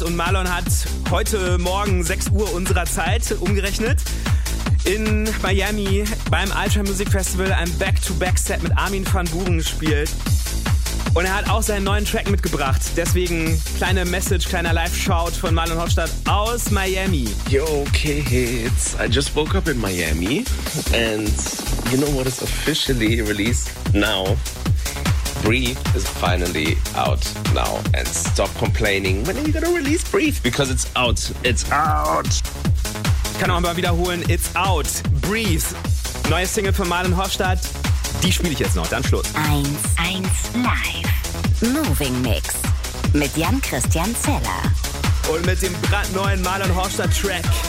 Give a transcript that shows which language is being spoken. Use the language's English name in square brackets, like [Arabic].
[German] Und Marlon hat heute Morgen 6 Uhr unserer Zeit umgerechnet in Miami beim Ultra Music Festival ein Back-to-Back-Set mit Armin van Buuren gespielt. Und er hat auch seinen neuen Track mitgebracht. Deswegen kleine Message, kleiner Live-Shout von Marlon Hofstadt aus Miami. [English] Yo, kids, I just woke up in Miami and you know what is officially released now? Breathe is finally out now. And stop complaining. When are you gonna release Breathe? Because it's out. It's out. [German] Ich kann auch mal wiederholen. [English] It's out. [German] Breathe. Neue Single von Marlon Hofstadt. Die spiele ich jetzt noch. Dann Schluss. 1-1 Live. Moving Mix. Mit Jan-Christian Zeller. Und mit dem brandneuen Marlon Hofstadt Track.